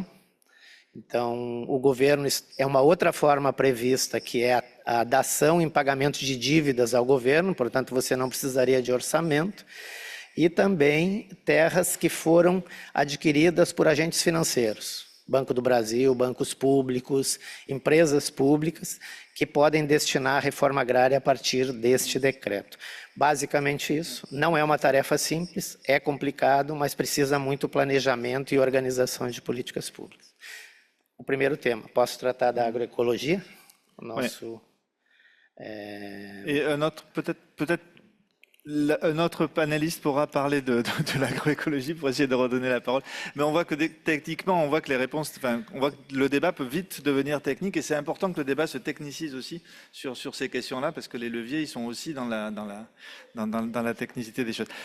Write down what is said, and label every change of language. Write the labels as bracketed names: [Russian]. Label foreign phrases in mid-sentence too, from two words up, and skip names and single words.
[Portuguese] Então, o governo, é uma outra forma prevista, que é a dação em pagamento de dívidas ao governo, portanto, você não precisaria de orçamento, e também terras que foram adquiridas por agentes financeiros, Banco do Brasil, bancos públicos, empresas públicas, que podem destinar a reforma agrária a partir deste decreto. Basicamente isso, não é uma tarefa simples, é complicado, mas precisa muito planejamento e organização de políticas públicas. O primeiro tema, posso tratar da agroecologia? O nosso... [French] Et un autre, peut-être un autre panéliste pourra parler de l'agroécologie pour essayer de redonner la parole. Mais on voit que techniquement, on voit que les réponses, enfin, on voit que le débat peut vite devenir technique, et c'est important que le débat se technicise aussi sur ces questions-là, parce que les leviers, ils sont aussi dans la technicité des choses.